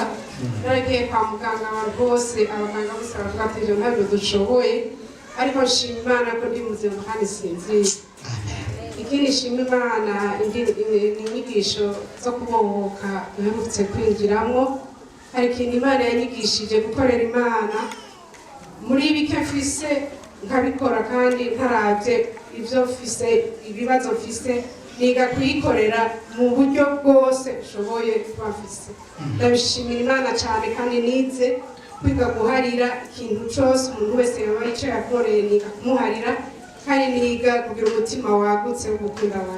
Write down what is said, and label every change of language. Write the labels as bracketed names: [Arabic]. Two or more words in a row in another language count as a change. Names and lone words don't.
[Rundi] Naragiye kwa muganga abantu bose abaganga bose baravuga ati ibyo ntabwo dushoboye, ariko nshima Imana ko ndi muzima kandi sinzira. Ikindi nshima Imana inyigisho zo kubohoka duherutse kwinjiramo. Hari ikintu Imana yanyigishije gukorera Imana muri bike mfise nkabikora kandi ntaravye ivyo mfise ibibazo mfise niga kuyikorera mu buryo bwose ushoboye kuba mfise. Ndabishimira Imana cyane kandi nize kwiga guharira ikintu cyose umuntu wese yaba yicaye akoreye niga kumuharira kandi niga kugira umutima wagutse wo gukunda abantu.